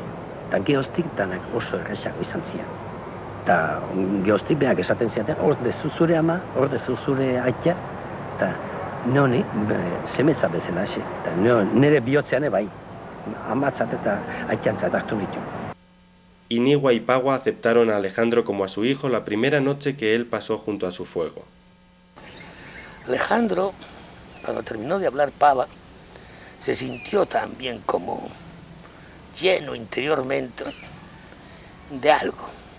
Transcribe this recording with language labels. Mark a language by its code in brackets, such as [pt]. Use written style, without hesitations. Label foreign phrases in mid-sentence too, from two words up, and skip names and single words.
[eu] Eta gehoztik danak oso errexako izan zian. Eta gehoztik behak esaten ziaten, hor dezu zure ama, hor dezu zure aitea, eta noni semetzat bezala hasi. Eta nire bihotzean bai, amatzat eta aiteantzat hartu nitu. [es] Inigua y Pagua aceptaron a Alejandro como a su hijo la primera noche que él pasó junto a su fuego. Alejandro, cuando terminó de hablar Pava, se sintió también como lleno interiormente de algo.